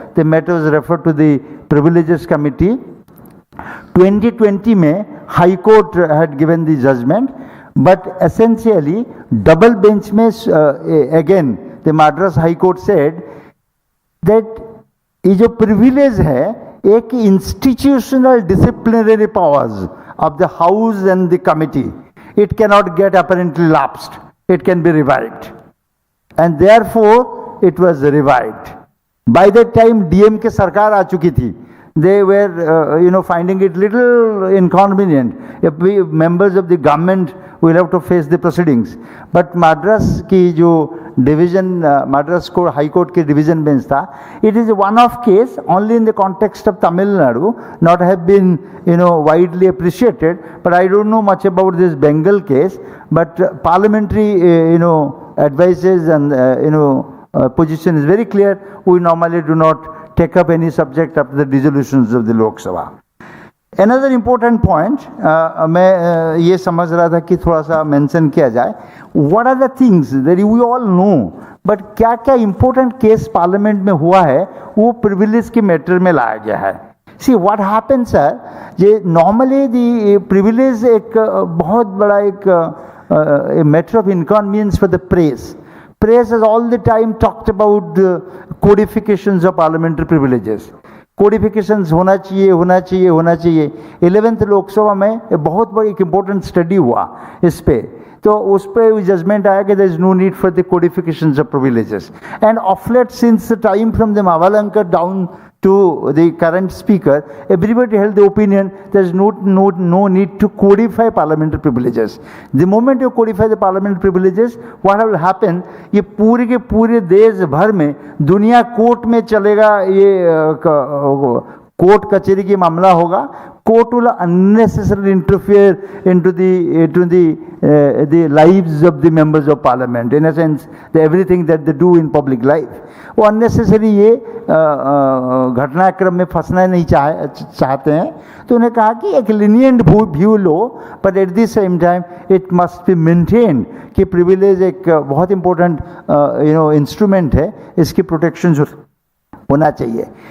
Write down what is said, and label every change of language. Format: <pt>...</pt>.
<en>The matter was referred to the privileges committee. 2020 में high court had given the judgement, but essentially double bench में again the Madras high court said that</en> <hi>ये जो privilege है एक</hi> <en>Institutional disciplinary powers of the house and the committee. It cannot get apparently lapsed. It can be revived. And therefore, it was revived. By that time,</en> <hi>DMK sarkar aa chuki thi.</hi> <en>They were, finding it little inconvenient. If we members of the government will have to face the proceedings. But Madras</en> <hi>की जो</hi> <en>division, Madras को High Court की division bench था, it is a one-off case only in the context of Tamil Nadu, not have been, widely appreciated. But I don't know much about this Bengal case. But parliamentary, advices and, position is very clear. We normally do not take up any subject after the dissolutions of the Lok Sabha. Another important point,</en> <hi>मैं ये समझ रहा था कि थोड़ा सा mention किया जाए.</hi> <en>What are the things that we all know, but</en> <hi>क्या क्या important case पार्लियामेंट में हुआ है वो प्रिविलेज के मैटर में लाया गया है.</hi> <en>See what happens sir, ये normally the privilege</en> <hi>एक बहुत बड़ा एक</hi> <en>a matter of inconvenience for the press. Press has all the time talked about codifications of parliamentary privileges.</en> <hi>कोडिफिकेशंस होना चाहिए होना चाहिए होना चाहिए. 11th लोकसभा में बहुत बड़ी एक इम्पोर्टेंट स्टडी हुआ इस पे, तो उस पर जजमेंट आया कि</hi> <en>There is no need for the codifications of privileges. And of late since the time from the Mavalankar down to the current speaker, everybody held the opinion there is no need to codify parliamentary privileges. The moment you codify the parliamentary privileges, what will happen,</en> <hi>ये पूरे के पूरे देश भर में दुनिया court में चलेगा, ये कोर्ट कचहरी की मामला होगा.</hi> <en>Court will unnecessarily interfere into the lives of the members of parliament. In a sense, everything that they do in public life,</en> <hi>वो unnecessary ये घटनाक्रम में फंसना नहीं चाहते हैं. तो उन्हें कहा कि एक</hi> <en>lenient view</en> <hi>low,</hi> <en>but at the same time it must be maintained</en> <hi>कि privilege एक बहुत</hi> <en>important instrument</en> <hi>है, इसकी protection होना चाहिए.</hi>